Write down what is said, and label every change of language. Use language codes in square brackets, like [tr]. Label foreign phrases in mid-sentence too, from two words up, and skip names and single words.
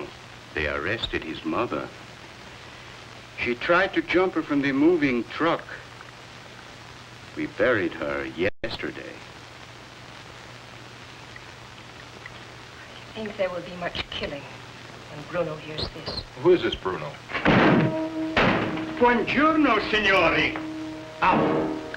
[en] They arrested his mother. She tried to jump her from the moving truck. We buried her yesterday. I think there will be much killing when Bruno hears this. Who is this Bruno? [it] Buongiorno, signori. [en] Out.